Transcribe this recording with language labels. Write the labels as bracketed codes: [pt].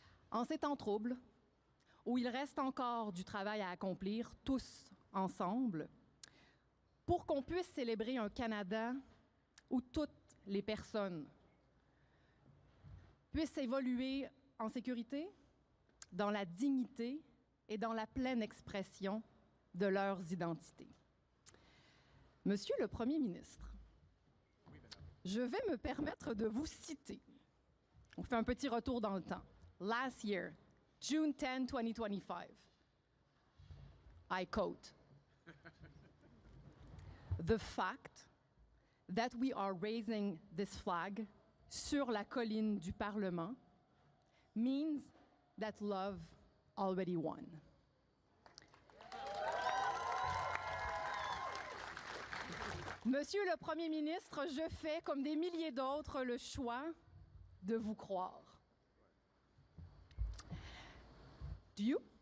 [fr] En ces temps troubles, où il reste encore du travail à accomplir, tous ensemble, pour qu'on puisse célébrer un Canada où toutes les personnes puissent évoluer en sécurité, dans la dignité et dans la pleine expression de leurs identités. Monsieur le Premier ministre, je vais me permettre de vous citer. On fait un petit retour dans le temps. [en] Last year, June 10, 2025, I quote, "The fact that we are raising this flag [fr] sur la colline du Parlement [en] means that love already won." [fr] Monsieur le Premier ministre, je fais, comme des milliers d'autres, le choix de vous croire. [en] Do you?